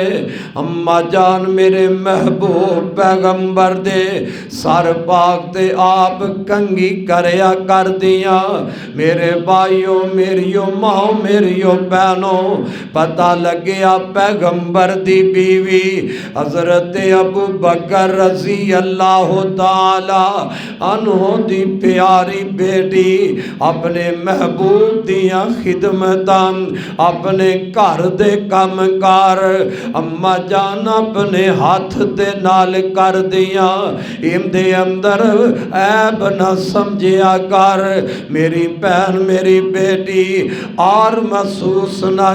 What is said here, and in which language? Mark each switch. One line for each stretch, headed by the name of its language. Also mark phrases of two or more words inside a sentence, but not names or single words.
Punjabi: امّاں جان میرے محبوب پیغمبر دے سر پاک تے آپ کنگھی کریا کر دیاں. میرے بھائیو میریو ماؤ میریو بہنو، پتہ لگے پیغمبر دی بیوی حضرت ابو بکر
Arabic: رضی اللہ تعالیٰ عنہ
Punjabi: دی پیاری بیٹی اپنے محبوب دیاں خدمتاں اپنے گھر دے کم کار امّاں جان اپنے ہتھ دے نال کر دیاں. ایندے اندر عیب نہ سمجھیا کر میری بہن میری بیٹی، اور محسوس نہ